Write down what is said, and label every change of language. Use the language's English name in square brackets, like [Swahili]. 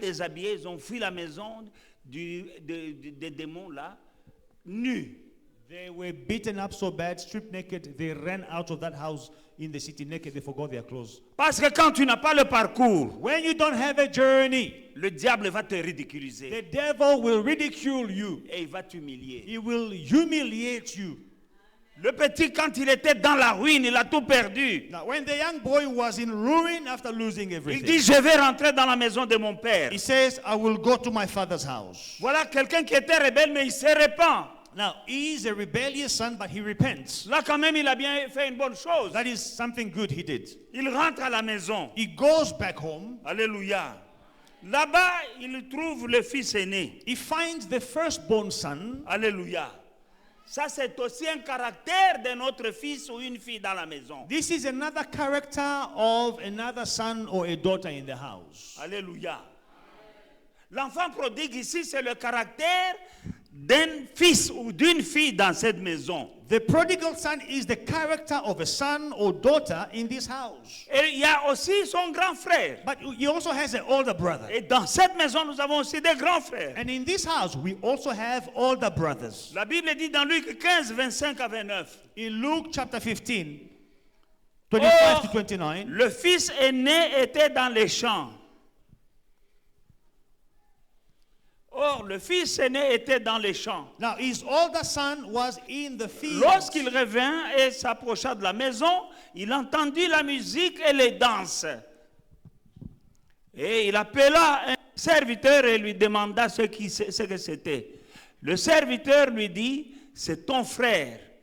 [French] déshabillés, ils ont fui la maison des démons là, nus. [English] They were beaten up so bad, stripped naked. They ran out of that house in the city naked. They forgot their clothes. [French] Parce que quand tu n'as pas le parcours, [English] When you don't have a journey, [French] le diable va te ridiculiser [English] the devil will ridicule you. [French] et il va t'humilier. [English] He will humiliate you. [French] Le petit, quand il était dans la ruine, il a tout perdu. [English] Now, when the young boy was in ruin after losing [French] Il [English] everything, [French] dit, je vais rentrer dans la maison de mon père. [English] he says, I will go to my father's house. [French] Voilà quelqu'un qui était rebelle, mais il se répand. [English] Now, he is a rebellious son, but he repents. [French] Là, quand même, il a bien fait une bonne chose. [English] That is something good he did. [French] Il rentre à la maison. [English] He goes back home. [French] Alléluia. Là-bas, il trouve le fils aîné. [English] He finds the firstborn son. [French] Alléluia. Ça, c'est aussi un caractère de notre fils ou une fille dans la maison. [English] This is another character of another son or a daughter in the house. [French] Alléluia. L'enfant prodigue ici, c'est le caractère d'un fils ou d'une fille dans cette maison. [English] The prodigal son is the character of a son or daughter in this house. [French] Et il y a aussi son grand frère. [English] But he also has an older brother. [French] Et dans cette maison, nous avons aussi des grands frères. [English] And in this house, we also have older brothers. [French] La Bible dit dans Luc 15, 25 à 29. [English] In Luke chapter 15, 25 to 29, [French] Le fils aîné était dans les champs. Or, le fils aîné était dans les champs. [English] now his older son was in the field. [French] Lorsqu'il revint et s'approcha de la maison, il entendit la musique et les danses. Et il appela un serviteur et lui demanda ce que c'était. Le serviteur lui dit, c'est ton frère